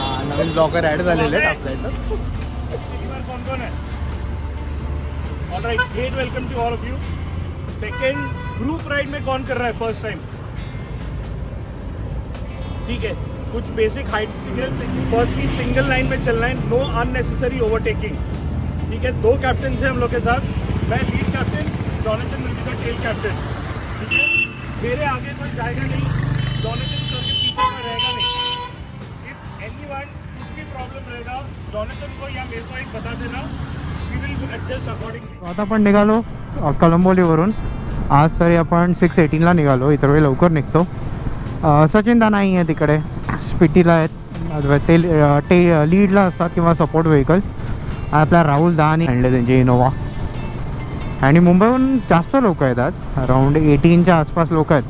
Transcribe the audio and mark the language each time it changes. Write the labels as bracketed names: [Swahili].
[Marathi] नवीन blogger add झालेले आहेत आपल्याचं. [English] Alright, great welcome to all of you. [Hindi] Second group ride में कौन कर रहा है फर्स्ट टाइम? ठीक है, कुछ बेसिक हाइट फर्स्ट की सिंगल लाइन में चलना है, [English] No unnecessary overtaking. [Hindi] ठीक है, 2 कैप्टन हैं हम लोग के साथ. मैं lead captain, [English] Jonathan will be the tail captain. [Hindi] ठीक है, मेरे आगे कोई जाएगा नहीं, जॉनथन सर के पीछे कोई रहेगा नहीं। [English] if anyone [Hindi] कुछ भी प्रॉब्लम रहेगा जॉनथन को या मेरे को एक बता देना, [English] We will adjust accordingly. [Marathi] आता आपण निघालो कळंबोलीवरून. आज तरी आपण 6:18ला निघालो, इतर वेळी लवकर निघतो. सचिन दा नाही आहे तिकडे, स्पिटीला आहेत, ते लीडला असतात किंवा सपोर्ट व्हेकल. आपला राहुल दा आणि आणले त्यांची इनोवा. आणि मुंबईहून जास्त लोक येतात, अराऊंड 18च्या आसपास लोक आहेत.